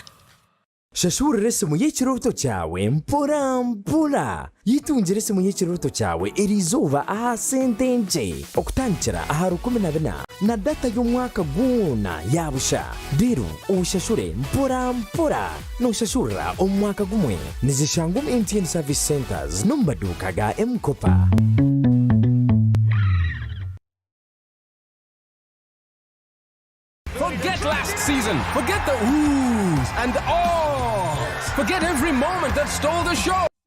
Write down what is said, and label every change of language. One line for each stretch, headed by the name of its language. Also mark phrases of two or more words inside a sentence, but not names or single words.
Nyankole: shashurira esimu y'ekiroto cyawe mpora mpora yitungire esimu y'ekiroto cyawe erizuba aha sente nje okutandikira aha 14 na data y'omwaka gwona yabusha rero ushashure mpora mpora noshashurira omwaka gumwe nizishanga MTN
English: service centers
Nyankole: no maduka ga M-Kopa.
English: Forget last season. Forget the oohs and the ahs. Forget every moment that stole the show.